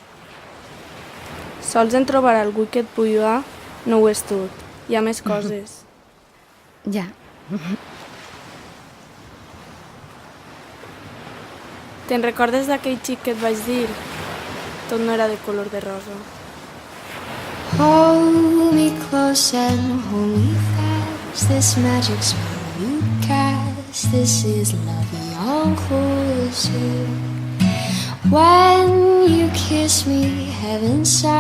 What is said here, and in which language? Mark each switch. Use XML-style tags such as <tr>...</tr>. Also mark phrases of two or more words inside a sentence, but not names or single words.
<ca>Sols en trobar algú que et puga no ho és tot. Hi ha més coses. Ja. Te'n recordes d'aquell xic que et vaig dir? Tot no era de color de rosa.</ca> <en>Hold me close and hold me fast. This magic spell you cast. This is love beyond closer. When you kiss me, heaven sighs.</en>